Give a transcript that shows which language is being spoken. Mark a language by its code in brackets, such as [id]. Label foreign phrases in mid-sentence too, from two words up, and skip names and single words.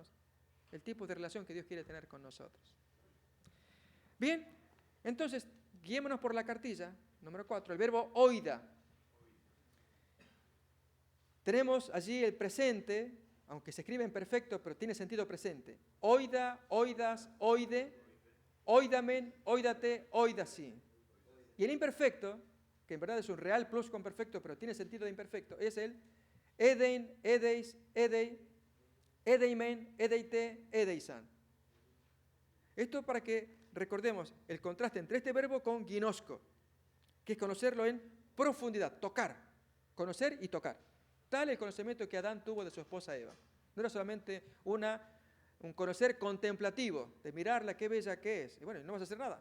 [es] El tipo de relación que Dios quiere tener con nosotros. Bien, entonces, guiémonos por la cartilla, número 4, el verbo oida. Tenemos allí el presente, aunque se escribe en perfecto, pero tiene sentido presente. [el] οἶδα, οἶδας, οἶδε, οἴδαμεν, οἴδατε, οἴδασι. [es] Y el imperfecto, que en verdad es un real pluscuamperfecto, pero tiene sentido de imperfecto, es el [el] ᾔδειν, ᾔδεις, ᾔδει, ᾔδειμεν, ᾔδειτε, ᾔδεισαν. [es] Esto para que recordemos el contraste entre este verbo con ginosco, que es conocerlo en profundidad, tocar, conocer y tocar. Tal el conocimiento que Adán tuvo de su esposa Eva. No era solamente un conocer contemplativo, de mirarla, qué bella que es. Y bueno, no vas a hacer nada.